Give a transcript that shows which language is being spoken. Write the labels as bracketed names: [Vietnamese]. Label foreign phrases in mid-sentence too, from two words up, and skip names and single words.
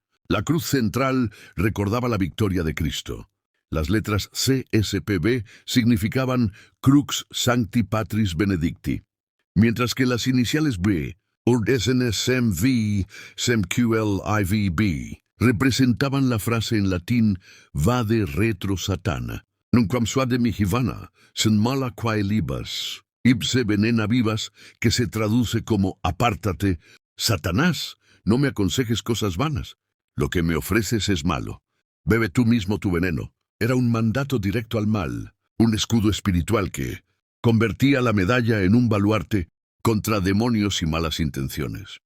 [Spanish] La cruz central recordaba la victoria de Cristo. Las letras CSPB significaban [Latin] Crux Sancti Patris Benedicti, [Spanish] mientras que las iniciales B, SNSMV, SEMQLIVB, representaban la frase en latín [Latin] Vade retro Satana. Nunquam suade mihivana, sen mala quae libas, ipse venena vivas, [Spanish] que se traduce como apártate, Satanás, no me aconsejes cosas vanas, lo que me ofreces es malo, bebe tú mismo tu veneno. Era un mandato directo al mal, un escudo espiritual que convertía la medalla en un baluarte contra demonios y malas intenciones.